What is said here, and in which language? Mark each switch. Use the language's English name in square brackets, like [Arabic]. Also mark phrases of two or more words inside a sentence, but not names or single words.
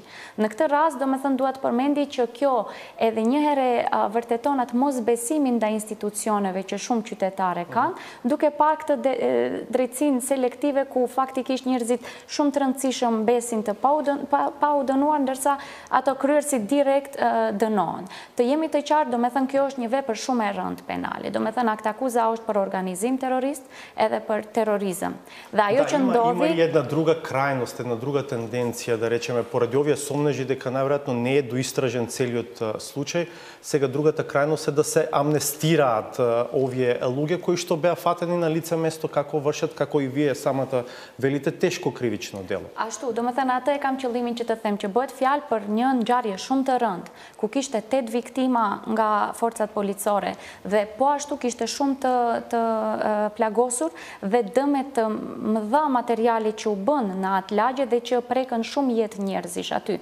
[Albanian] Në këtë rast, domethënë duhet përmendi që kjo edhe një herë vërteton atë mosbesimin ndaj institucioneve që shumë qytetare kanë, duke parë këtë drejtësinë selektive ku faktikisht njerëzit shumë të rëndësishëm besin të pa u dënuar, ndërsa ato kryerësit direkt dënohen. Të jemi të qartë, domethënë kjo është një vepër shumë e rëndë penale. Domethënë akt akuza është për organizim terrorist edhe për terrorizëm. Dhe ajo që ndodhi... [Macedonian] Има една друга крајност, една друга тенденција, да речеме, покрај овие сомнежи дека najvjerojatno не е доистражен целиот случај, сега другата крајност е да се амнестираат овие луѓе кои што беа фатени на лице место како вршат, како и вие самата велите, тешко кривично дело. [Albanian] Ashtu, domethënë atë e kam qëllimin që të them që bëhet fjalë për një ngjarje shumë të rëndë, ku kishte 8 viktima nga forcat policore dhe po ashtu kishte shumë të plagosur dhe dëme të mëdha materiali që u bën në atë lagje dhe që prekën shumë jetë njerëzish aty.